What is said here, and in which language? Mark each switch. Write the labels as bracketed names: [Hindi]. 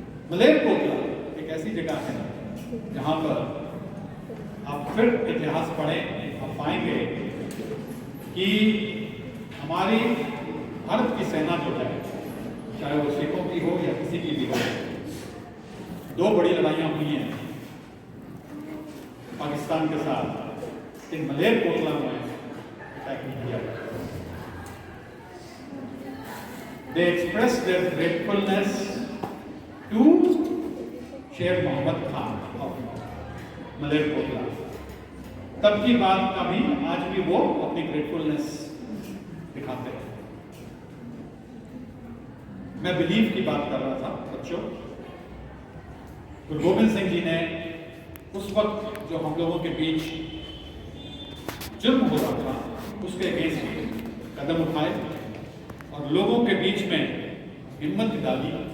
[Hindi] मलेर कोटला एक ऐसी जगह है जहां पर आप फिर इतिहास पढ़ें, आप पाएंगे कि हमारी भारत की सेना जो है चाहे वो सिखों की हो या किसी की भी हो। दो बड़ी लड़ाइयाँ हुई हैं पाकिस्तान के साथ, इन मलेरकोटला में अटैक नहीं किया। [English] They expressed their gratefulness to Sher Mohammad Khan of Malerkotla. [Hindi] तब की बात का भी आज भी वो अपनी ग्रेटफुलनेस दिखाते हैं। मैं बिलीव की बात कर रहा था बच्चों। गुरु गोविंद सिंह जी ने उस वक्त जो हम लोगों के बीच जुर्म हो रहा था उसके अगेंस्ट कदम उठाए और लोगों के बीच में हिम्मत डाली।